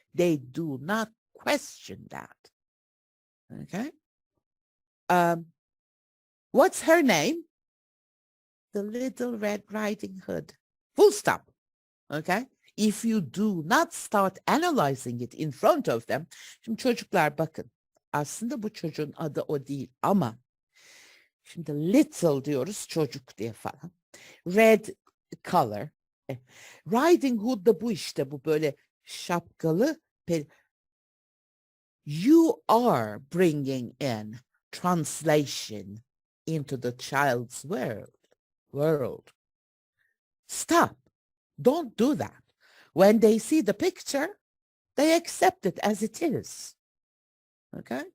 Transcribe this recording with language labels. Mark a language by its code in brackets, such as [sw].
[en] They do not question that. Okay? What's her name? The Little Red Riding Hood. Full stop. Okay? If you do not start analyzing it in front of them. [tr] Şimdi çocuklar bakın. Aslında bu çocuğun adı o değil ama şimdi little diyoruz çocuk diye falan. [en] Red color. [tr] Riding Hood da bu işte, bu böyle şapkalı. [en] You are bringing in translation into the child's world. Stop. Don't do that. When they see the picture, they accept it as it is. Okay?